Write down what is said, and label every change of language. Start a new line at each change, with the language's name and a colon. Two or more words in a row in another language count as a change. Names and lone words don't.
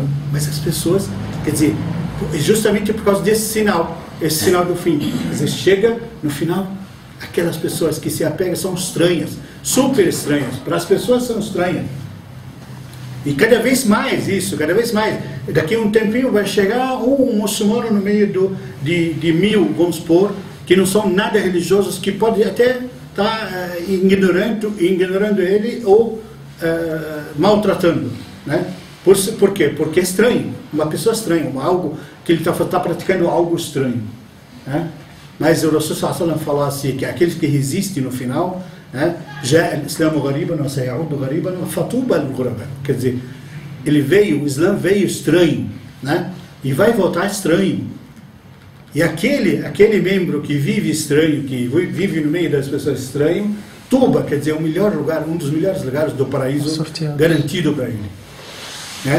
Portuguese: mas as pessoas, quer dizer, justamente por causa desse sinal, esse sinal do fim, quer dizer, chega no final, aquelas pessoas que se apegam são estranhas, super estranhas, para as pessoas são estranhas, e cada vez mais isso, cada vez mais, daqui a um tempinho vai chegar um muçulmano no meio de 1000, vamos supor, que não são nada religiosos, que pode até estar ignorando ele ou maltratando, né? Por quê? Porque é estranho, uma pessoa estranha, algo que ele está praticando algo estranho, né? Mas o Rasul
Arabic: صلى الله عليه وسلم
Portuguese: falou assim, que aqueles que resistem no final, já o Islã
Arabic: غريبا وسيعود غريبا فطوبى للغرباء,
Portuguese: quer dizer, o Islã veio estranho, né? E vai voltar estranho. E aquele membro que vive estranho, que vive no meio das pessoas estranho, Tuba, quer dizer, o melhor lugar, um dos melhores lugares do paraíso garantido para ele, né?